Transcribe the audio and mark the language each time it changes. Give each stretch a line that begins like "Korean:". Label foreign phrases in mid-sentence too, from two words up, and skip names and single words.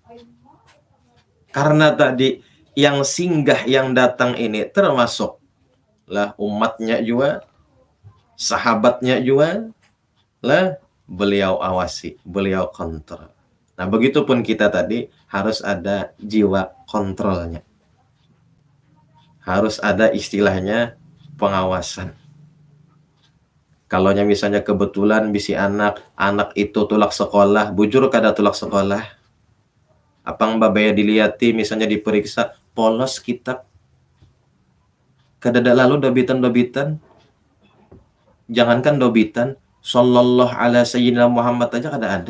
Indonesian: Karena tadi yang singgah, yang datang ini termasuk umatnya juga, sahabatnya juga, beliau awasi, beliau kontrol. Nah, begitupun kita tadi harus ada jiwa kontrolnya. Harus ada istilahnya pengawasan.
Banjar: Kalau misalnya kebetulan bisi anak itu tulak sekolah, bujur kada tulak sekolah. Apang babaya diliati misalnya diperiksa, polos kitab. Kada lalu dobitan. Jangankan dobitan,
Arabic: صلى الله على سيدنا محمد
Banjar: aja kada ada.